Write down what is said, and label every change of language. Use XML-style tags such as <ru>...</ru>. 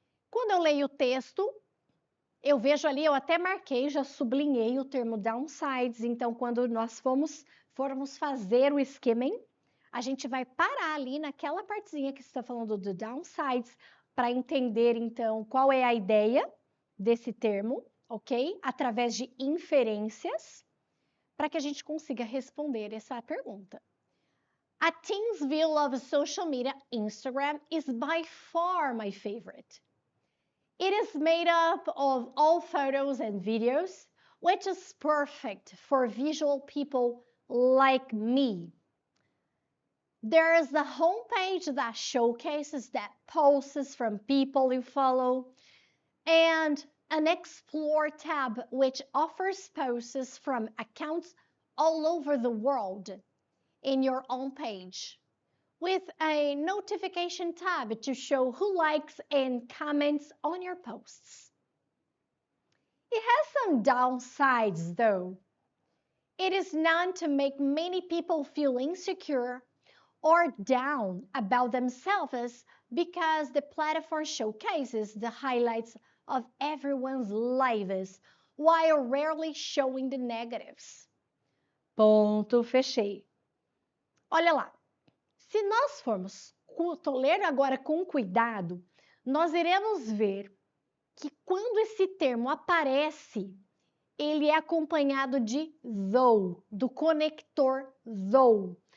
<pt>Quando eu leio o texto, eu vejo ali, eu até marquei, já sublinhei o termo downsides, então quando nós formos fazer o skimming, a gente vai parar ali naquela partezinha que está falando do downsides para entender, então, qual é a ideia desse termo, ok? Através de inferências, para que a gente consiga responder essa pergunta.</pt> <en>A teen's view of social media, Instagram, is by far my favorite. It is made up of all photos and videos, which is perfect for visual people like me. There is the homepage that showcases that posts from people you follow, and an Explore tab which offers posts from accounts all over the world in your own page, with a notification tab to show who likes and comments on your posts. It has some downsides though. It is known to make many people feel insecure or down about themselves because the platform showcases the highlights of everyone's lives while rarely showing the negatives.</en> <pt>Ponto, fechei. Olha lá, se nós formos ler agora com cuidado, nós iremos ver que quando esse termo aparece, ele é acompanhado de though, do conector though.</pt>